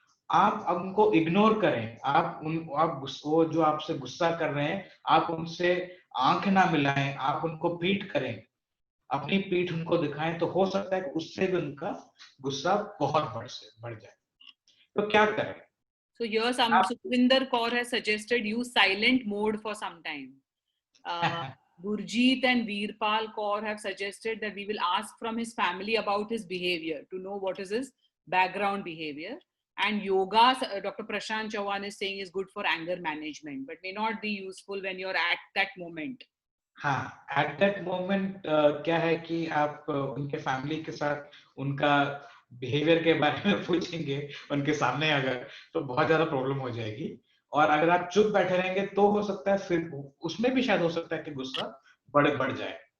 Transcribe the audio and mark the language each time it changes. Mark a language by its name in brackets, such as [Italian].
[Hindi] आप उनको इग्नोर करें, वो जो आपसे गुस्सा कर रहे हैं, आप उनसे आंख ना मिलाएं, आप उनको पीठ करें, अपनी पीठ उनको दिखाएं, तो हो सकता है कि उससे भी उनका गुस्सा बहुत बढ़ जाए। तो क्या करें? [English] So here Sukhvinder Kaur has suggested use silent mode for some time. Gurjeet and Veerpal Kaur have suggested that we will ask from his family about his behavior to know what is his background behavior. And yoga, Dr. Prashant Chauhan is saying is good for anger management, but may not be useful when you're at that moment. [Hindi] हाँ, [English] at that moment [Hindi] क्या है कि आप उनके family के साथ उनका behaviour के बारे में पूछेंगे उनके सामने अगर, तो बहुत ज्यादा प्रॉब्लम हो जाएगी। और अगर आप चुप बैठे रहेंगे तो हो सकता है फिर उसमें भी शायद हो सकता है कि गुस्सा बढ़ जाए।